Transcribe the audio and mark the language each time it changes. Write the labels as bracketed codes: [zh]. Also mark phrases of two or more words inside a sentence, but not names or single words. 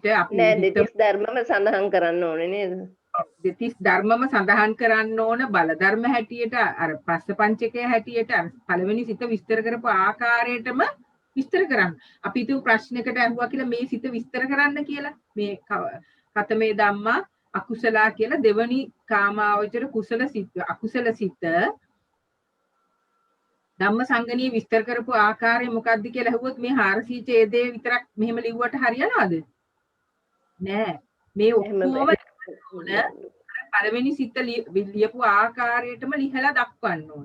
[si] නෑ දෙතිස් ධර්මම සඳහන් කරන්න ඕනේ නේද? දෙතිස් ධර්මම සඳහන් කරන්න ඕන බල ධර්ම හැටියට අර පස්ස පංචකය හැටියට පළවෙනි සිත විස්තර කරපු ආකාරයටම විස්තර කරන්න. අපි හිතුව ප්‍රශ්නයකට අහුවා කියලා මේ සිත විස්තර කරන්න කියලා. මේ [pi] කතමේ ධම්මා අකුසලා [si] කියලා දෙවනි කාමාවචර කුසල සිත අකුසල සිත ධම්මසංගණී විස්තර කරපු ආකාරය මොකක්ද කියලා අහුවොත් මේ 400 ඡේදයේ විතරක් මෙහෙම ලිව්වට හරියනවද? නෑ. මේ ඔක්කොම පළවෙනි සිත ලියපු ආකාරයටම ලිහලා දක්වන්න ඕන.